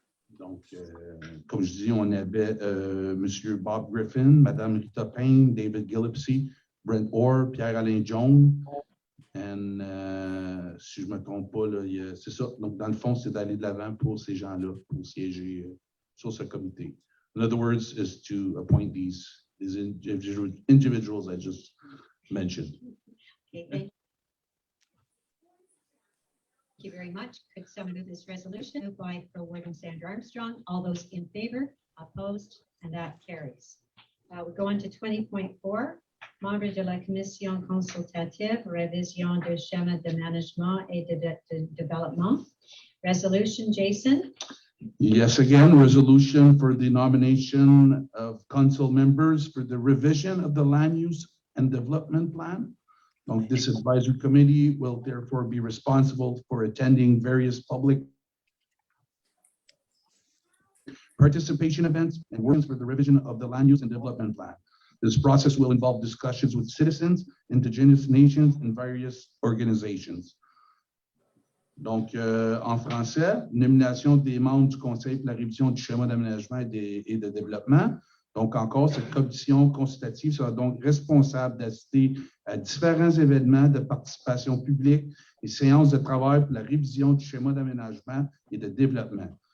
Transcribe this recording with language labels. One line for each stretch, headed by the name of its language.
French: Donc, comme je dis, on avait M. Bob Griffin, Mme Rita Payne, David Gillespie, Brent Orr, Pierre-Alain Jones. Et si je ne me trompe pas, c'est ça. Donc, dans le fond, c'est d'aller de l'avant pour ces gens-là, pour siéger sur ce comité.
English: In other words, is to appoint these individuals I just mentioned. Okay, thank you very much. Could someone move this resolution? Moved by Pro Warden Sandra Armstrong. All those in favor, opposed, and that carries. We go on to 20.4.
French: Membres de la Commission consultative, révision du schéma de management et de développement.
English: Resolution, Jason. Yes, again, resolution for the nomination of council members for the revision of the land use and development plan. Donc, this advisory committee will therefore be responsible for attending various public participation events and works for the revision of the land use and development plan. This process will involve discussions with citizens, indigenous nations, and various organizations.
French: Donc, en français, nomination des membres du conseil pour la révision du schéma d'aménagement et de développement. Donc, encore, cette commission consultative sera donc responsable d'assister à différents événements de participation publique et séances de travail pour la révision du schéma d'aménagement et de développement.